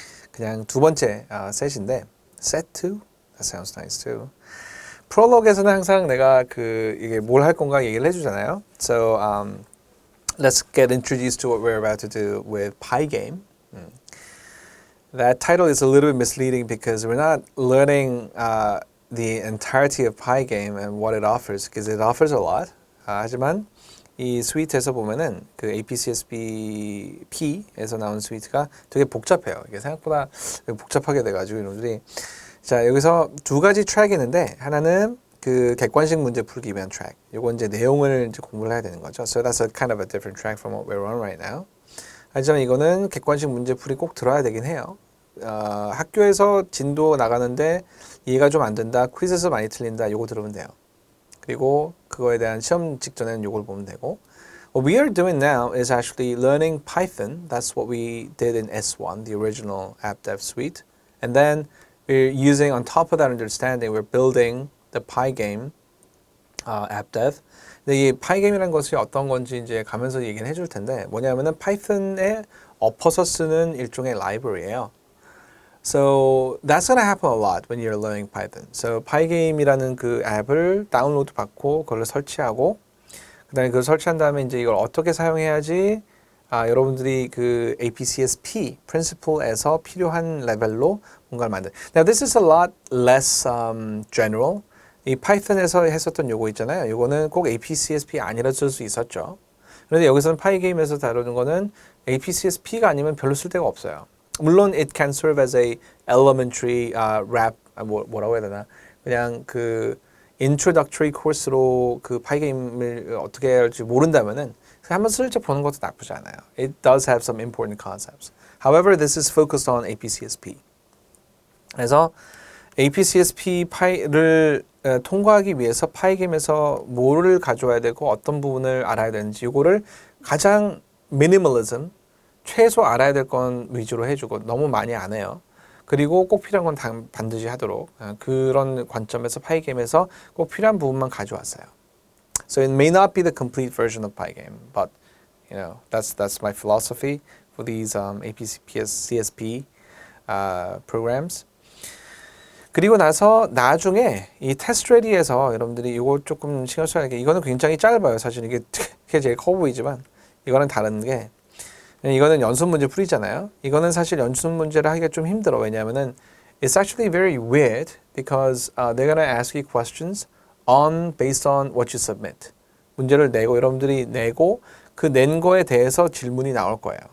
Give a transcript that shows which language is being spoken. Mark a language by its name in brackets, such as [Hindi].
[Korean] 그냥 두 번째 셋인데 [English] Set 2? That sounds nice too. [Korean] 프롤로그에서는 항상 내가 이게 뭘 할 건가 얘기를 해주잖아요. [English] So let's get introduced to what we're about to do with Pygame. That title is a little bit misleading because we're not learning the entirety of Pygame and what it offers, because it offers a lot. [Korean] 하지만 이 스위트에서 보면은 그 APCSP-P에서 나온 스위트가 되게 복잡해요. 이게 생각보다 복잡하게 돼가지고 이놈들이. 자, 여기서 두 가지 트랙이 있는데 하나는 그 객관식 문제 풀기 위한 트랙. 요건 이제 내용을 이제 공부를 해야 되는 거죠. [English] So that's a kind of a different track from what we're on right now. [Korean] 하지만 이거는 객관식 문제 풀이 꼭 들어야 되긴 해요. 학교에서 진도 나가는데 이해가 좀 안 된다, 퀴즈에서 많이 틀린다, 요거 들으면 돼요. 그리고 그거에 대한 시험 직전에는 요걸 보면 되고. [English] What we are doing now is actually learning Python. That's what we did in S1, the original AppDev suite. And then we're using, on top of that understanding, we're building the Pygame AppDev. [Korean] 근데 이 Pygame이라는 것이 어떤 건지 이제 가면서 얘기는 해줄 텐데, 뭐냐면은 파이썬에 엎어서 쓰는 일종의 라이브러리예요. [English] So that's going to happen a lot when you're learning Python. [Korean] So Pygame이라는 그 앱을 다운로드 받고 그걸 설치하고, 그다음에 그걸 설치한 다음에 이제 이걸 어떻게 사용해야지 여러분들이 그 APCSP principle에서 필요한 레벨로 뭔가를 만들. [English] Now this is a lot less general. [Korean] 이 파이썬에서 했었던 요거 있잖아요. 요거는 꼭 APCSP 아니라 쓸 수 있었죠. 그런데 여기서는 Pygame에서 다루는 거는 APCSP가 아니면 별로 쓸 데가 없어요. 물론 [English] it can serve as a elementary wrap, [Korean] 뭐라고 해야 되나, 그냥 그 introductory course로 그 Pygame을 어떻게 해야 할지 모른다면은 한번 슬쩍 보는 것도 나쁘지 않아요. [English] It does have some important concepts. However, this is focused on APCSP. [Korean] 그래서 APCSP를 통과하기 위해서 Pygame에서 뭐를 가져와야 되고 어떤 부분을 알아야 되는지, 이거를 가장 minimalism, 최소 알아야 될 건 위주로 해주고 너무 많이 안 해요. 그리고 꼭 필요한 건 반드시 하도록, 그런 관점에서 Pygame에서 꼭 필요한 부분만 가져왔어요. [English] So it may not be the complete version of Pygame, but you know that's my philosophy for these APCSP programs. [Korean] 그리고 나서 나중에 이 테스트 레디에서 여러분들이 이거 조금 신경 써야 할 게, 이거는 굉장히 짧아요. 사실 이게 제일 커 보이지만 이거는 다른 게, 이거는 연습 문제 풀이잖아요. 이거는 사실 연습 문제를 하기가 좀 힘들어. 왜냐하면은 [English] it's actually very weird because they're gonna ask you questions based on what you submit. [Korean] 문제를 내고 여러분들이 내고 그 낸 거에 대해서 질문이 나올 거예요.